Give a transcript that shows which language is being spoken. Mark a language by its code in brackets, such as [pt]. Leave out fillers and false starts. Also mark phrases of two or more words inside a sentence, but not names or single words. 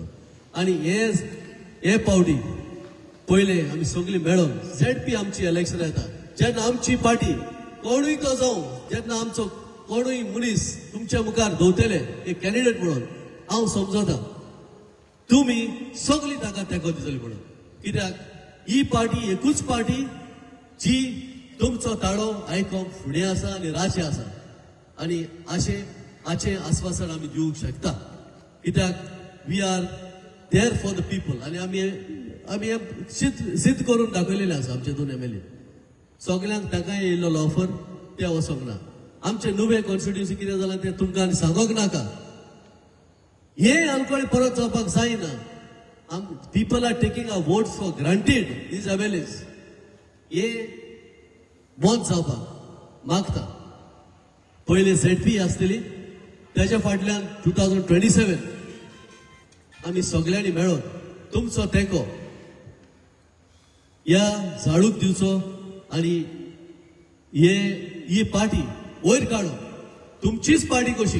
[kok] आनी हे पावटी पयले आमी सगळीं मेळोन ZP आमची इलेक्शन येता जेन्ना आमची पार्टी कोणूय तो जावं, जेन्ना आमचो कोणूय मनीस तुमच्या मुखार दवरतले एक कॅन्डिडेट म्हणून हांव समजता तुम्ही सगळी ताका तेंको दितली म्हणून. कित्याक ही पार्टी एकूच पार्टी जी तुमचो ताळो आयकोंक फुडें आसा आनी राशी आसा. आनी हाचें आस्वासन आमी दिवंक शकता. [en] कित्याक we are there for the people. [kok] आनी आमी सिद्ध करून दाखयलेलें आसा. आमचे 2 MLA सगळ्यांक ताकाय येयल्लो ऑफर ते वचोंक ना. आमचे नुवे कॉन्स्टिट्युन्सी कितें जालां तें तुमकां सांगोंक नाका. हे आमकडे परत जावपाक जायना. [en] People are taking a votes for granted. these MLAs [kok] हे बंद जावपाक मागता. पयले ZP आसतली त्याच्या फाटल्यान 2027 आमी सगळ्यांनी मेळोन तुमचो तेंको ह्या झाडूक दिवचो आनी ही पार्टी वयर काडून तुमचीच पार्टी कशी.